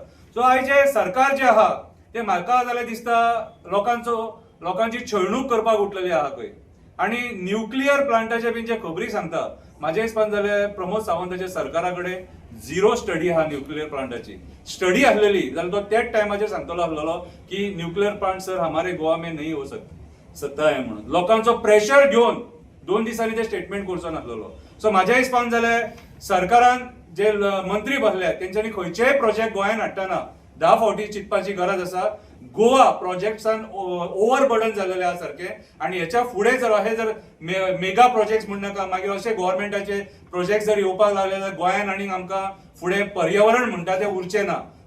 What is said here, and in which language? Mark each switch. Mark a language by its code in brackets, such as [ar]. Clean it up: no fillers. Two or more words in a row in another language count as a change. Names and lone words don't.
[kok] सो आयज जे सरकार जे आहा ते म्हाका जाल्यार दिसता लोकांची छळणूक करपाक उठलेली आहा खंय. आणि न्यूक्लियर प्लांटाचे बीन जे खबरी सांगता, म्हाज्या हिसपान जाल्यार प्रमोद सावंताच्या सरकारा कडेन [en] zero study [kok] आहा न्यूक्लियर प्लांटाची. स्टडी आसलेली जाल्यार तो त्याच टायमाचेर सांगतलो आसलेलो की [en] nuclear plant [hi] सर हमारे गोवा में नहीं हो सकता है [kok] म्हणून. लोकांचो प्रेशर घेवन 2 दिसांनी ते स्टेटमेंट करचो नासलेलो. सो म्हाज्या हिसपान जाल्यार सरकारान जे मंत्री बसल्या तेंच्यांनी खंयचेय प्रोजेक्ट गोंयांत हाडटना 10 फावटी चिंतपाची गरज आसा. गोवा प्रोजेक्ट्सान ओव्हरबर्डन जाल्लेले आहा सारखे आणि ह्याच्या फुडें जर अशें जर [en] mega projects [kok] म्हणनाका मागीर अशे गव्हर्मेंटाचे प्रोजेक्ट जर येवपाक लागले जाल्यार गोंयांत आनीक आमकां फुडें पर्यावरण म्हणटा तें उरचें ना.